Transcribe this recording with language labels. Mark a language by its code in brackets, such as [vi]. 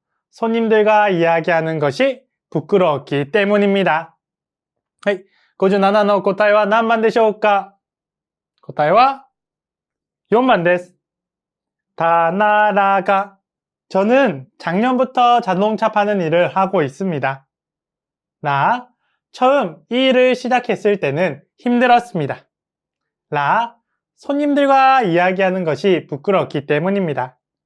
[ko] 손님들과 이야기하는 것이 부끄러웠기 때문입니다. [ja] 57の答えは何番でしょうか？答えは4番です。 [ko] 다나라가 저는 작년부터 자동차 파는 일을 하고 있습니다. 나 처음 이 일을 시작했을 때는 힘들었습니다. 손님들과 이야기하는 것이 부끄럽기 때문입니다.